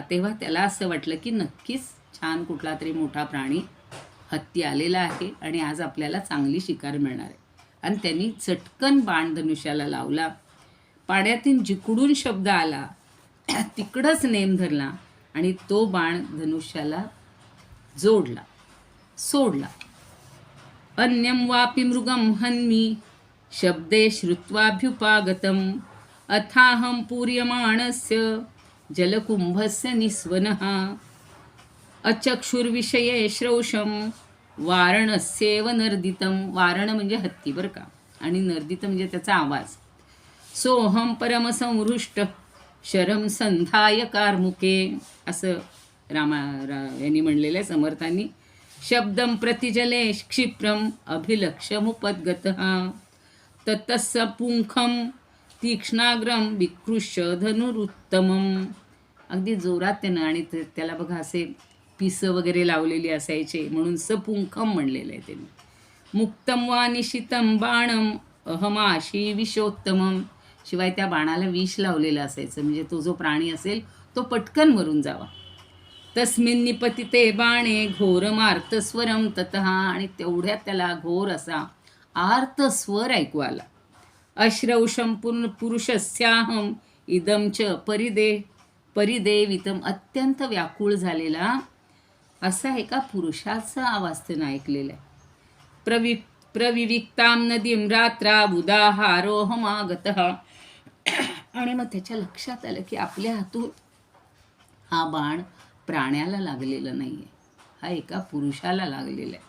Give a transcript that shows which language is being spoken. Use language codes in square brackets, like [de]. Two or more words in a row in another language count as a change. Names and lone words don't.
[mr] तेव्हा त्याला असं वाटलं की नक्कीच छान कुठला तरी मोठा प्राणी हत्ती आलेला आहे आणि आज आपल्याला चांगली शिकार मिळणार आहे. आणि त्यांनी चटकन बाण धनुष्याला लावला. पाण्यातून जिकडून शब्द आला तिकडंच नेम धरला आणि तो बाण धनुष्याला सोडला. [sa] अन्यं वापि मृगं हन्मि शब्दे श्रुत्वाभ्युपागतम् अथाहं पूर्यमाणस्य जलकुंभस्य निस्वनः अचक्षुर्विषये श्रौषम वारणस्येव नर्दितं. [mr] वारण म्हणजे हत्ती बरं का, आणि नर्दित म्हणजे त्याचा आवाज. [sa] सोहम परमसंहृष्ट शरम संधाय कारमुके, [mr] असं यांनी म्हणलेलं आहे समर्थांनी. [sa] शब्दम प्रतिजले क्षिप्रम अभिलक्ष्यमुपद्गतः ततस्य पुंखम तीक्ष्णाग्रम विकृष्य धनुरुत्तमम. [mr] अगदी जोरात त्यानं, आणि त्याला बघा असे पिसं वगैरे लावलेली असायचे म्हणून सपुंखम म्हणलेलं आहे त्यांनी. [sa] मुक्तम वा निशितम बाणम अहमाशी विषोत्तमम. [mr] शिवाय त्या बाणाला विष लावलेलं असायचं, म्हणजे तो जो प्राणी असेल तो पटकन मरून जावा. [sa] तस्मिन् निपतिते बाणे घोरमार्तस्वरम ततः. [mr] आणि तेवढ्यात त्याला घोर असा आर्तस्वर ऐकू आला. [sa] अश्रौषम पुरुषस्याहम इदम च परिदेवितम. [mr] अत्यंत व्याकुळ झालेला असा एका पुरुषाचा आवाज त्यानं ऐकलेला आहे. [sa] प्रविविक्ताम नदीम रात्रा उदाहारोहमागतः. [mr] आणि मग त्याच्या लक्षात आलं की आपल्या हातून हा बाण प्राण्याला लागलेला नाही आहे, हा एका पुरुषाला लागलेला आहे.